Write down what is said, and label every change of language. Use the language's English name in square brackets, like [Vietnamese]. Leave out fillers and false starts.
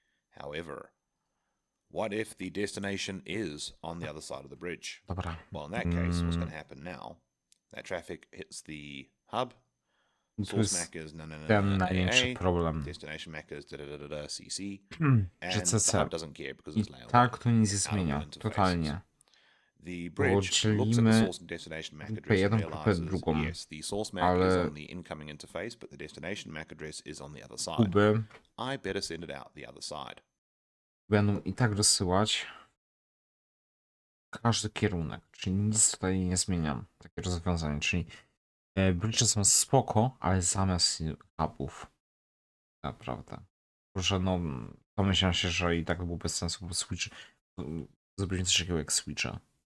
[English] However, what if the destination is on the other side of the bridge? Well, in that case, what's going to happen now? That traffic hits the hub. Source MAC is AA, destination MAC is CC, and the hub doesn't care because it's layout. [Polish] Tak to nic nie zmienia, totalnie. [English] The bridge looks at the source and destination MAC address and realizes, yes, the source MAC is on the incoming interface, but the destination MAC address is on the other side. I better send it out the other side. [Polish] Będą i tak rozsyłać każdy kierunek, czyli nic tutaj nie zmieniam. Takie rozwiązanie, czyli bridge są spoko, ale zamiast hubów. Naprawdę. Proszę, no, domyślam się, że i tak było bez sensu, bo switch, zrobić coś takiego jak switcha.